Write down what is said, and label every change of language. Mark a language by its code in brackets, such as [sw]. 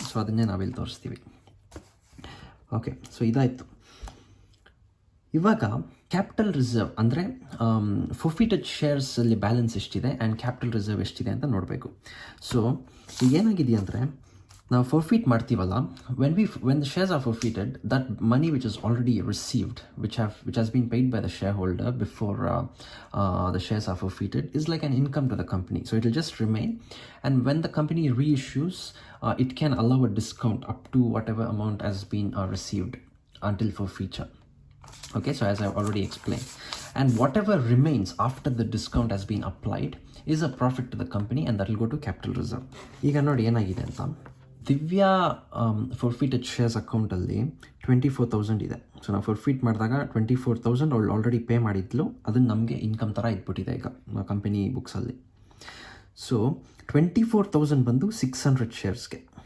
[kn] So ಅದನ್ನೇ ನಾವಿಲ್ಲಿ ತೋರಿಸ್ತೀವಿ. ಓಕೆ, ಸೊ ಇದಾಯಿತು. ಇವಾಗ ಕ್ಯಾಪಿಟಲ್ ರಿಸರ್ವ್ ಅಂದರೆ ಫೊರ್ಫಿಟೆಡ್ ಶೇರ್ಸಲ್ಲಿ ಬ್ಯಾಲೆನ್ಸ್ ಎಷ್ಟಿದೆ ಆ್ಯಂಡ್ ಕ್ಯಾಪಿಟಲ್ ರಿಸರ್ವ್ ಎಷ್ಟಿದೆ ಅಂತ ನೋಡಬೇಕು. ಸೊ ಏನಾಗಿದೆ ಅಂದರೆ ನಾವು ಫೊರ್ಫಿಟ್ ಮಾಡ್ತೀವಲ್ಲ, [en] when the shares are forfeited, that money which is already received, which has been paid by the shareholder before the shares are forfeited, is like an income to the company. So it will just remain, and when the company reissues, it can allow a discount up to whatever amount has been received until forfeiture. Okay, so as I've already explained, and whatever remains after the discount has been applied is a profit to the company, and that will go to capital reserve. [kn] ಈಗ ನೋಡಿ ಏನಾಗಿದೆ ಅಂತ, Divya ಫೊರ್ಫಿಟೆಡ್ shares ಅಕೌಂಟಲ್ಲಿ 24,000 ಇದೆ. So ನಾವು ಫೊರ್ಫಿಟ್ ಮಾಡಿದಾಗ 24,000 ಅವಳು already pay ಮಾಡಿದ್ಲು, ಅದನ್ನು ನಮಗೆ ಇನ್ಕಮ್ ಥರ ಇಟ್ಬಿಟ್ಟಿದೆ ಈಗ ಕಂಪನಿ ಬುಕ್ಸಲ್ಲಿ. ಸೊ 24,000 ಬಂದು 600 ಶೇರ್ಸ್ಗೆ.